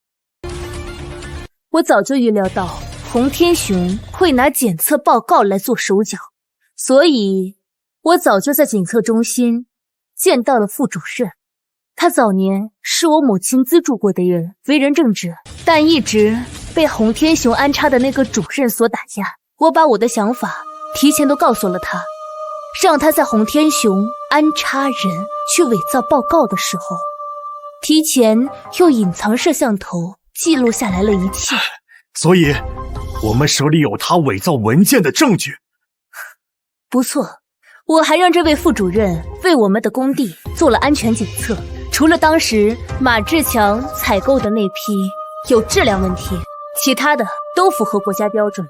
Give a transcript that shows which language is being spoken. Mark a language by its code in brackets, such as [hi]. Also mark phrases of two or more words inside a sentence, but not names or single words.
[zh] 我早就預料到洪天雄會拿檢測報告來做手腳，所以我早就在檢測中心見到了副主任。他早年是我母親資助過的人，為人正直，但一直被洪天雄安插的那個主任所打壓。我把我的想法提前都告訴了他，讓他在洪天雄安插人去偽造報告的時候，提前用隱藏攝像頭記錄下來了一切。所以我們手裡有他偽造文件的證據。不錯，我還讓這位副主任為我們的工地做了安全檢測，除了當時馬志強採購的那批有質量問題，其他的都符合國家標準。